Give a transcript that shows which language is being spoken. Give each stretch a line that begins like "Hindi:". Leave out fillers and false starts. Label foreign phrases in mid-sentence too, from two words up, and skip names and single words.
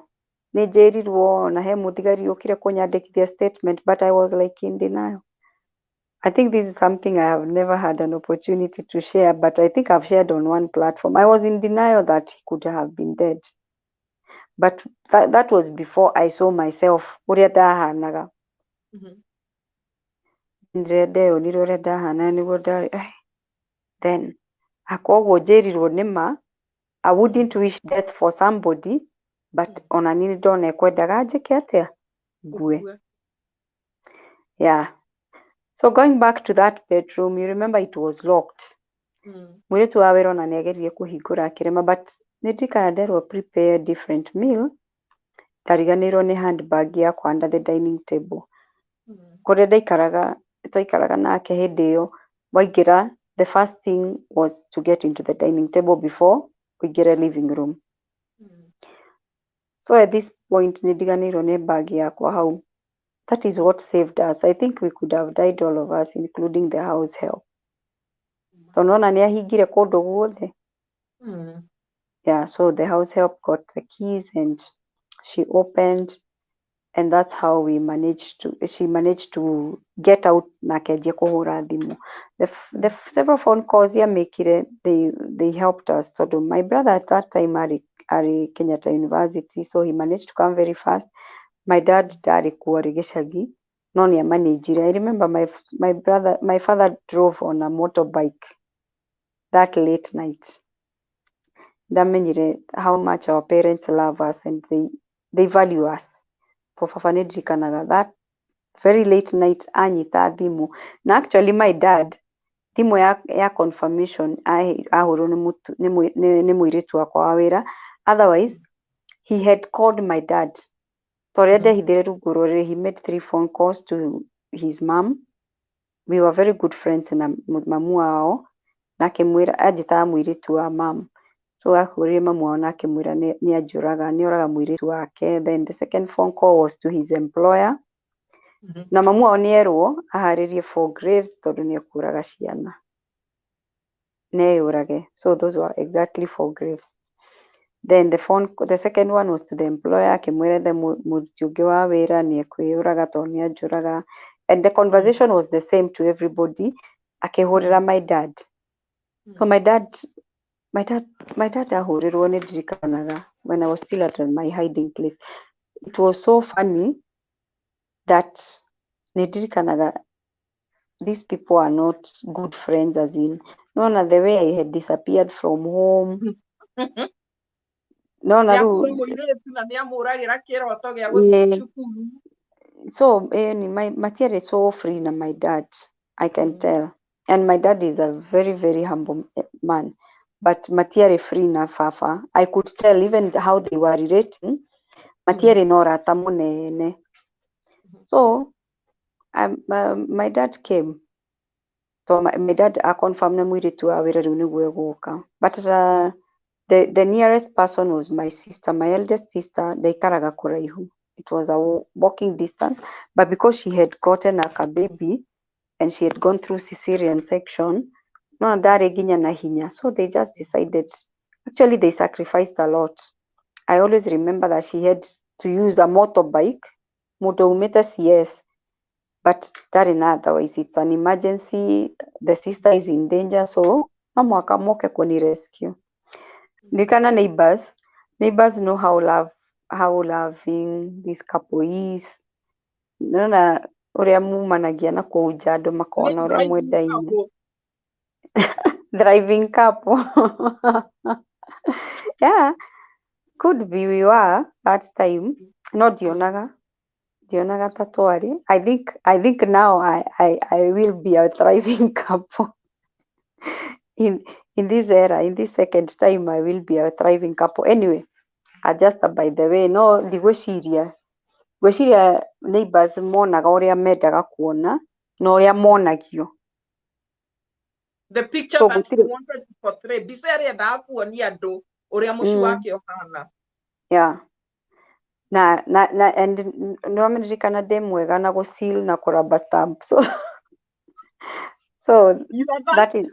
Kikuyu: Nĩ njĩrirwo na he mũthigari ũkire kũnyandĩkithia statement,
English: but I was like in denial. I think this is something I have never had an opportunity to share, but I think I've shared on one platform. I was in denial that he could have been dead. But that was before I saw myself.
Kikuyu: Ũrĩa ndahanaga. Ndeyonire ũrĩa ndahana nĩguo ndarĩ. Then, akoguo njĩrirwo nĩma,
English: I wouldn't wish death for somebody, but
Kikuyu: ona niĩ ndona ekwendaga njĩke atĩa? Ngue.
English: Yeah. So going back to that bedroom, you remember it was locked.
Kikuyu: Mũirĩtu wa wĩra ona nĩageririe kũhingũra akĩrema, but nĩndikana nderwo
English: prepare a different meal.
Kikuyu: Ndariganĩirwo nĩ handbag yakwa
English: under the dining table.
Kikuyu: Kũrĩa twaikaraga nake hĩndĩ ĩyo, waingĩra,
English: the first thing was to get into the dining table before ũingĩre living room. So at this point
Kikuyu: nĩndiganĩirwo nĩ bag yakwa hau.
English: That is what saved us. I think we could have died, all of us, including the house help.
Kikuyu: Tondũ ona nĩahingire kũndũ guothe.
English: Yeah, so the house help got the keys and she opened, and that's how she managed to get out
Kikuyu: na akĩanjia kũhũra thimũ.
English: The several phone calls yamekire, they helped us. Tondũ my brother at that time arĩ Kenyatta University, so he managed to come very fast. My dad
Kikuyu: ndarĩ kuo, arĩ gĩcagi, no nĩamanĩnjire.
English: I remember my father drove on a motorbike that late night. Ndamenyire how much our parents love us and they value us.
Kikuyu: So baba nĩndirikanaga
English: that very late night
Kikuyu: anyita thimũ.
English: Na actually my dad,
Kikuyu: thimũ ya confirmation ahũrwo nĩ mũirĩtu wakwa wa wĩra.
English: Otherwise, he had called my dad.
Kikuyu: Torĩa ndehithire rungu rũrĩrĩ,
English: he made 3 phone calls to his mom. We were very good friends
Kikuyu: na mamu wao. Na akĩmwĩra, anjĩtaga mũirĩtu wa mom. So ahũrĩire mamu wao na akĩmwĩra nĩoraga mũirĩtu wake.
English: Then the second phone call was to his employer.
Kikuyu: Na mamu wao nĩerwo aharĩrie
English: for graves
Kikuyu: tondũ nĩekũraga ciana. neyũrage.
English: So those were exactly 4 graves. Then the second one was to the employer,
Kikuyu: akĩmwĩra the mũruti ũngĩ wa wĩra nĩ ekwĩyũraga tondũ nĩ anjũraga.
English: And the conversation was the same to everybody. Akĩhũrĩra my dad. So my dad
Kikuyu: ahũrĩrwo nĩ ndirikanaga
English: when I was still at my hiding place. It was so funny that
Kikuyu: nĩ ndirikanaga
English: these people are not good friends, as in, no, the way I had disappeared from home.
Kikuyu: No, na Nĩakuire mũirĩtu na nĩamũragĩra kĩroto gĩa gũthiĩ
English: yeah.
Kikuyu: cukuru.
English: So matiarĩ so free na my dad, I can tell. And my dad is a very, very humble man.
Kikuyu: But matiarĩ free na baba.
English: I could tell even how they were relating.
Kikuyu: Matiarĩ na ũrata mũnene.
English: So my dad came. So my dad confirmed
Kikuyu: na mũirĩtu wa wĩra rĩu nĩguo egũka.
English: But the nearest person was my sister, my eldest sister.
Kikuyu: Ndaikaraga kũraihu.
English: It was a walking distance. But because she had gotten a baby and she had gone through cesarean section,
Kikuyu: no ndarĩ nginya na hinya.
English: So they just decided, actually they sacrificed a lot. I always remember that she had to use a motorbike.
Kikuyu: Mũndũ umĩte CS.
English: But that in otherwise, it's an emergency. The sister is in danger, so
Kikuyu: no mwaka moke kuni
English: rescue. Nikana neighbors know how loving this couple is.
Kikuyu: Nona uria mumanagia na kũnja andũ makona uria mwendaine.
English: Driving couple. Yeah, could be we were that time.
Kikuyu: No ndionaga ta twarĩ.
English: I think now I will be a thriving couple. In this era, in this second time, I will be a thriving couple. Anyway, just by the way,
Kikuyu: no ndigwĩciria neighbors monaga ũrĩa mendaga kuona na ũrĩa monagio.
English: The picture So, that you wanted to portray.
Kikuyu: Mbica ĩrĩa endaga kuonia andũ ũrĩa mũciĩ wake ũhana.
English: Yeah.
Kikuyu: And no ndirikana ndĩ mwega na gũseal na kũramba stamp.
English: So that is